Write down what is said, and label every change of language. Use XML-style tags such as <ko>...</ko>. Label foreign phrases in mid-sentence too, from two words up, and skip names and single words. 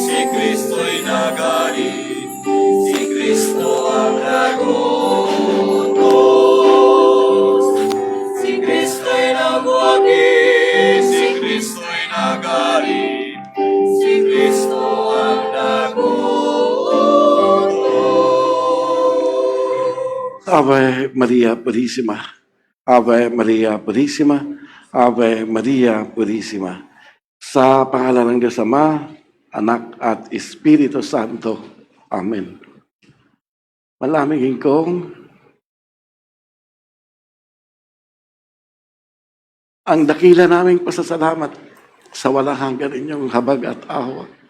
<tl>Kristo'y nagalit, si Kristo ang nagutos. Si Kristo'y nagwagi, si Kristo'y nagalit, si Kristo ang nagutos.</tl> <es>Ave Maria Purísima, Ave Maria Purísima, Ave Maria Purísima.</es> <tl>Sa pangalan ng Diyos Ama, Anak at Espiritu Santo. Amen. Malaming hingkong, ang dakila naming pasasalamat sa walang hanggan inyong habag at awa.</tl>